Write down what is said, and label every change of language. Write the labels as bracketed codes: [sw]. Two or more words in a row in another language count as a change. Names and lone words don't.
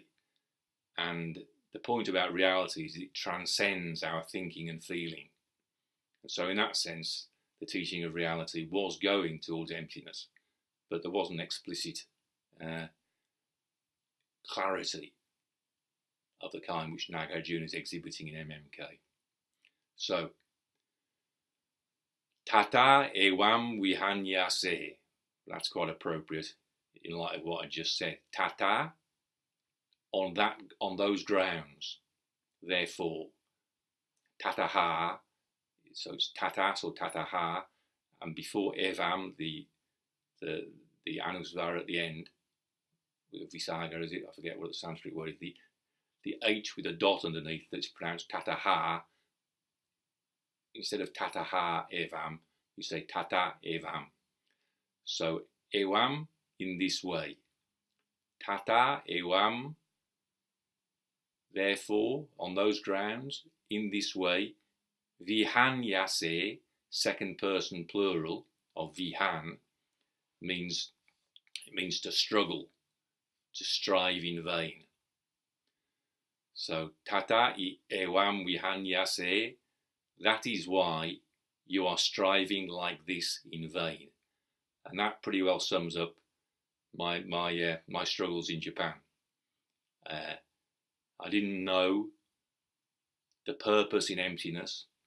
[en] And the point about reality is it transcends our thinking and feeling. And so in that sense, the teaching of reality was going towards emptiness, but there wasn't explicit clarity of the kind which Nagarjuna is exhibiting in MMK. [sa] So, tata, evaṃ, vihanyase. [en] That's quite appropriate in light of what I just said. Tata, on those grounds, therefore. Tataha, so it's tatas or tataha, and before evaṃ, the anusvara at the end, with visaga, is it? I forget what the Sanskrit word is. The H with a dot underneath that's pronounced tataha. Instead of [sa] tataha evaṃ, [en] you say [sa] tata evaṃ. [en] So evaṃ in this way. [sa] Tata evaṃ, [en] therefore, on those grounds, in this way. Vihanyase, second person plural of vihan, means to struggle, to strive in vain. [sa] So tata evaṃ vihanyase, [en] that is why you are striving like this in vain. And that pretty well sums up my struggles in Japan. I didn't know the purpose in emptiness.